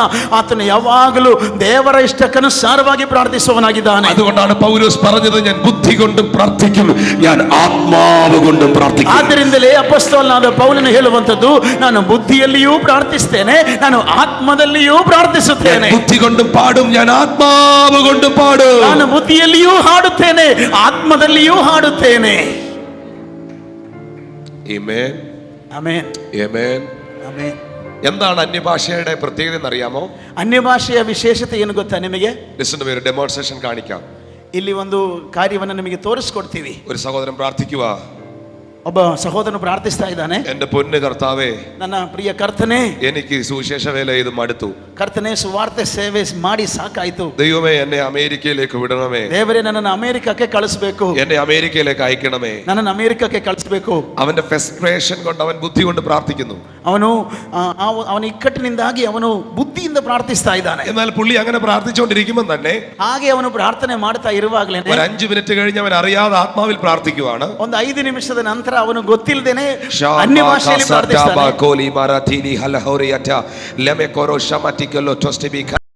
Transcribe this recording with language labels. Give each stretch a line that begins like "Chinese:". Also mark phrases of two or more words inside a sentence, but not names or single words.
Kannada: ಆತನು ಯಾವಾಗಲೂ ದೇವರ ಇಷ್ಟಕ್ಕನುಸಾರವಾಗಿ ಪ್ರಾರ್ಥಿಸುವವನಾಗಿದ್ದಾನೆ.
Malayalam: അതുകൊണ്ടാണ് പൗലോസ് പറഞ്ഞത്, ഞാൻ ബുദ്ധി കൊണ്ടും പ്രാർത്ഥിക്കും, ഞാൻ ಆತ್ಮಾವು കൊണ്ടും പ്രാർത്ഥിക്കും.
Kannada: ಆದ್ದರಿಂದಲೇ ಅಪೊಸ್ತಲನಾದ ಪೌಲನು ಹೇಳುವಂತದ್ದು, ನಾನು ಬುದ್ಧಿಯಲ್ಲಿಯೂ ಪ್ರಾರ್ಥಿಸ್ತೇನೆ, ನಾನು ಆತ್ಮದಲ್ಲಿಯೂ ಪ್ರಾರ್ಥಿಸುತ್ತೇನೆ.
Malayalam: ബുദ്ധി കൊണ്ടും പാടും, ഞാൻ ആത്മാവ് കൊണ്ടും പാടും.
Kannada: ನಾನು ಬುದ್ಧಿಯಲ್ಲಿಯೂ ಹಾಡುತ್ತೇನೆ, ಆತ್ಮದಲ್ಲಿಯೂ ಹಾಡುತ್ತೇನೆ.
Malayalam: ആമേൻ,
Kannada: ಆಮೆನ್,
Malayalam: ആമേൻ,
Kannada: ಆಮೆನ್.
Malayalam: എന്താണ് അന്യഭാഷയുടെ പ്രത്യേകത എന്നറിയാമോ?
Kannada: ಅನ್ಯಭಾಷೆಯ ವಿಶೇಷತೆ ಏನು ಗೊತ್ತಾ ನಿಮಗೆ?
Malayalam: ഒരു ഡെമോൺസ്ട്രേഷൻ കാണിക്കാം.
Kannada: ಇಲ್ಲಿ ಒಂದು ಕಾರ್ಯವನ್ನು ನಿಮಗೆ ತೋರಿಸ್ಕೊಡ್ತೀವಿ.
Malayalam: ഒരു സഹോദരൻ പ്രാർത്ഥിക്കുക.
Kannada: ಒಬ್ಬ ಸಹೋದರನು ಪ್ರಾರ್ಥಿಸ್ತಾ ಇದ್ದಾನೆ,
Malayalam: എന്റെ പൊന്നു കർത്താവേ,
Kannada: ನನ್ನ ಪ್ರಿಯ ಕರ್ತನೇ,
Malayalam: എനിക്ക് സുവിശേഷ വേല ഇത് മടുത്തു.
Kannada: ಕರ್ತನೇ, ಸುವಾರ್ತೆ ಸೇವೆ ಮಾಡಿ ಸಾಕಾಯ್ತು.
Malayalam: ദൈവമേ, എന്നെ അമേരിക്കയിലേക്ക് വിടണമേ.
Kannada: ದೇವರೇ, ನನ್ನನ್ನು ಅಮೆರಿಕಕ್ಕೆ ಕಳಿಸಬೇಕು.
Malayalam: എന്നെ അമേരിക്കയിലേക്ക് അയക്കണമേ.
Kannada: ನನ್ನನ್ನು ಅಮೆರಿಕಕ್ಕೆ ಕಳಿಸಬೇಕು.
Malayalam: അവന്റെ ಫ್ರಸ್ಟ್ರೇಷನ್ കൊണ്ട്, അവൻ ബുദ്ധി കൊണ്ട് പ്രാർത്ഥിക്കുന്നു.
Kannada: ಅವನ ಇಕ್ಕಟ್ಟಿನಿಂದಾಗಿ ಅವನು ಬುದ್ಧಿಯಿಂದ ಪ್ರಾರ್ಥಿಸ್ತಾ ಇದ್ದಾನೆ.
Malayalam: എന്നാൽ പുള്ളി അങ്ങനെ പ്രാർത്ഥിച്ചുകൊണ്ടിരിക്കുമ്പോൾ തന്നെ
Kannada: ಹಾಗೆ ಅವನು ಪ್ರಾರ್ಥನೆ ಮಾಡ್ತಾ ಇರುವಾಗಲೇ
Malayalam: ഒരു 5 മിനിറ്റ് കഴിഞ്ഞ് അവൻ അറിയാതെ ആത്മാവിൽ പ്രാർത്ഥിക്കുവാണ്.
Kannada: ಒಂದು 5 ನಿಮಿಷದ ನಂತರ ಅವನು ಗೊತ್ತಿಲ್ಲದೇನೆ ಅನ್ಯ ಭಾಷೆಯಲ್ಲಿ ಪ್ರಾರ್ಥಿಸ್ತಾನೆ.